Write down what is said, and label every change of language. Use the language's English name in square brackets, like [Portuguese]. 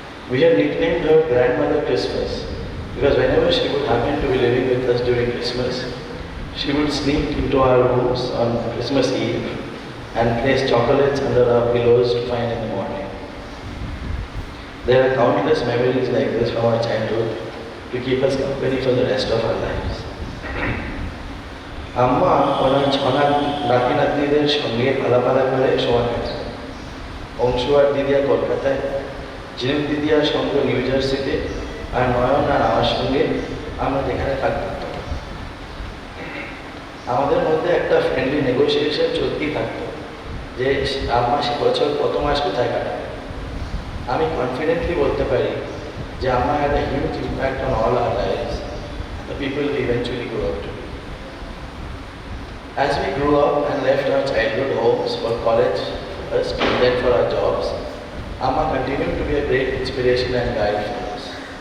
[English] We had nicknamed her Grandmother Christmas because whenever she would happen to be living with us during Christmas, she would sneak into our rooms on Christmas Eve and place chocolates under our pillows to find in the morning. There are countless memories like this from our childhood to keep us company for the rest of our lives. [Bangla] আম্মা ওনার Sanna নাতি নাতনিদের সঙ্গে পালা করে সময় কাটায়। অংশু আর দিদিয়া কলকাতায়, ঝিনুক দিদিয়ার সঙ্গে নিউ জার্সিতে, আর নয়ন আর আমার সঙ্গে আমরা যেখানে থাকতাম। আমাদের মধ্যে একটা ফ্রেন্ডলি নেগোসিয়েশন চলতেই থাকতো যে আম্মা সে বছর কত মাস কোথায় কাটাবে। আমি কনফিডেন্টলি বলতে পারি যে আম্মা [English] Had a huge impact on all our lives, the people we eventually grew up to be. As we grew up and left our childhood homes for college first and then for our jobs, Amma continued to be a great inspiration and guide for us.